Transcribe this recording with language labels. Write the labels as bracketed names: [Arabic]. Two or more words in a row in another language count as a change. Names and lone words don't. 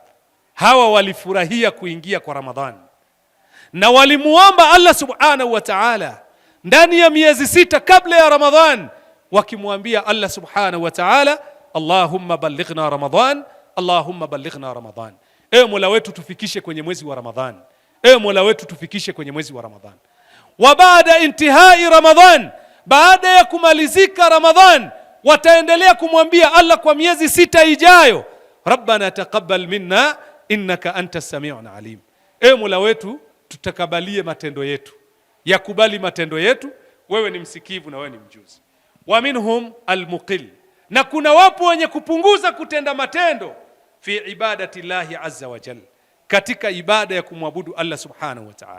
[Swahili] Hawa walifurahia kuingia kwa Ramadhani na walimuomba Allah [Arabic] سبحانه وتعالى [Swahili] ndani ya miezi 6 kabla ya Ramadhan, wakimwambia Allah [Arabic] سبحانه وتعالى, اللهم بلغنا رمضان، اللهم بلغنا رمضان, [Swahili] ewe Mola wetu tufikishe kwenye mwezi wa Ramadhan, ewe Mola wetu tufikishe kwenye mwezi wa Ramadhan. [Arabic] وبعد انتهاء رمضان, [Swahili] baada ya kumalizika Ramadhan, wataendelea kumwambia Allah kwa miezi 6 ijayo, [Arabic] ربنا تقبل منا إنك أنت السميع العليم, [Swahili] ewe Mola wetu tutakabalie matendo yetu, yakubali matendo yetu, wewe ni msikivu na wewe ni mjuzi. [Arabic] ومنهم المقل, [Swahili] na kuna wapo wenye kupunguza kutenda matendo [Arabic] في عبادة الله عز وجل, [Swahili] katika ibada ya kumwabudu Allah [Arabic] سبحانه وتعالى.